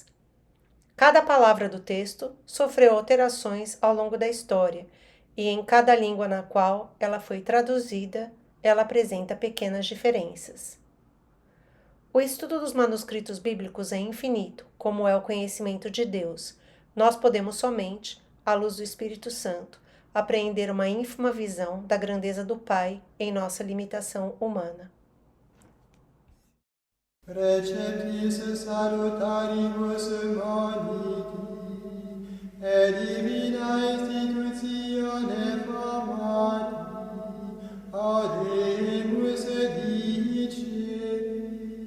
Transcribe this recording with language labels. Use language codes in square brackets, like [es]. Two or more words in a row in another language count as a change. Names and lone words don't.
[pt] Cada palavra do texto sofreu alterações ao longo da história, e em cada língua na qual ela foi traduzida, ela apresenta pequenas diferenças. O estudo dos manuscritos bíblicos é infinito, como é o conhecimento de Deus. Nós podemos somente, à luz do Espírito Santo, apreender uma ínfima visão da grandeza do Pai em nossa limitação humana. [la] Preceptis salutaribus moniti, et divina institutione formati, audemus dicere.